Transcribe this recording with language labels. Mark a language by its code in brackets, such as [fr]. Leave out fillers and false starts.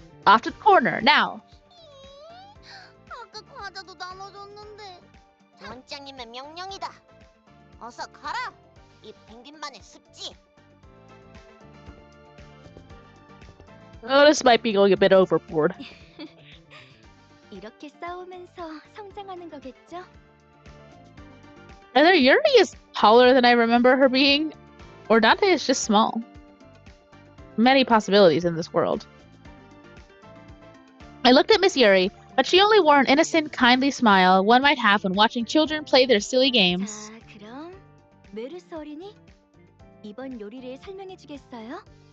[en] Off to the corner, now. [ko] 아까 과자도 나눠줬는데. 원장님의 명령이다. 어서 가라. 이 펭귄만의 습지. [en] Oh, this might be going a bit overboard. [ko] 이렇게 싸우면서 성장하는 거겠죠? [en] Either Yuri is taller than I remember her being, or Dante is just small. Many possibilities in this world. I looked at Miss Yuri, but she only wore an innocent, kindly smile one might have when watching children play their silly games. [ko] 자, 그럼 메르스 어린이 이번 요리를 설명해 주겠어요?